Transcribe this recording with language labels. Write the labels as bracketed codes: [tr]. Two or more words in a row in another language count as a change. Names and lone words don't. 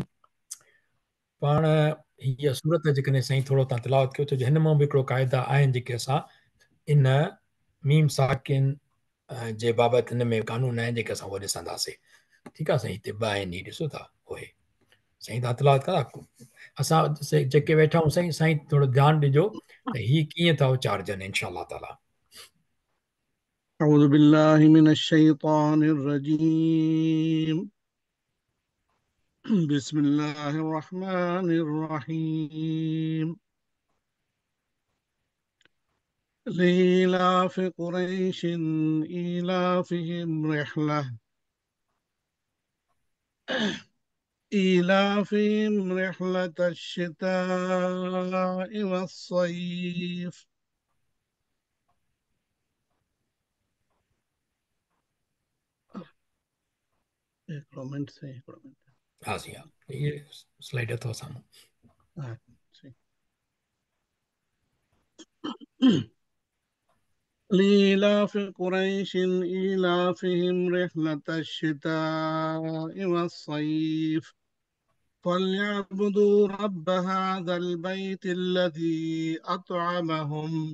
[sd] पाण हीअ सूरत जेकॾहिं साईं थोरो तव्हां तिलावत कयो, छो जो हिन मां बि हिकिड़ो क़ाइदा आहिनि जेके असां इन मीम साकिन जे बाबति हिन में कानून आहिनि जेके असां उहे ॾिसंदासीं। ठीकु आहे साईं, हिते ॿ आहिनि हीअ ॾिसो था उहे साईं तव्हां तिलावत कंदा। असां जेके वेठा आहियूं साईं, साईं थोरो ध्यानु ॾिजो त हीअ कीअं था उचारजनि [ar] إن شاء الله تعالى. أعوذ بالله من الشيطان الرجيم بسم الله الرحمن الرحيم لإيلاف قريش إيلافهم رحلة الشتاء والصيف [sd] हिकिड़ो मिंट साईं, हिकिड़ो मिंट। हा साईं, हा इहे स्लाइड अथव साम्हूं। हा साईं। [ar] لإيلاف قريش إيلافهم رحلة الشتاء والصيف فليعبدوا رب هذا البيت الذي أطعمهم